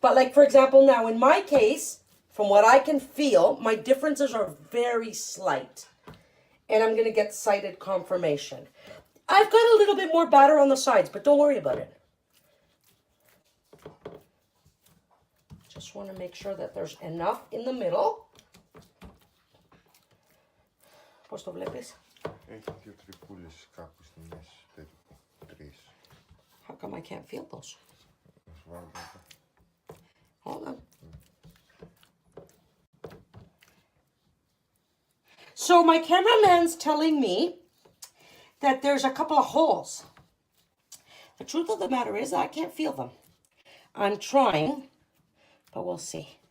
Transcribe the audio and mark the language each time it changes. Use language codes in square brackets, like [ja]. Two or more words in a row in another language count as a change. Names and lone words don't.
[en] But like, for example, now in my case, from what I can feel, my differences are very slight. And I'm going to get sighted confirmation. I've got a little bit more batter on the sides, but don't worry about it. Just want to make sure that there's enough in the middle. [el] Πώς το βλέπεις? Έχει δύο τρυπούλες κάπου στη μέση, περίπου. Τρεις. [en] How come I can't feel those? [el] Να σου βάλω εδώ. [en] Hold on. So my cameraman's telling me that there's a couple of holes. The truth of the matter is I can't feel them. I'm trying, but we'll see.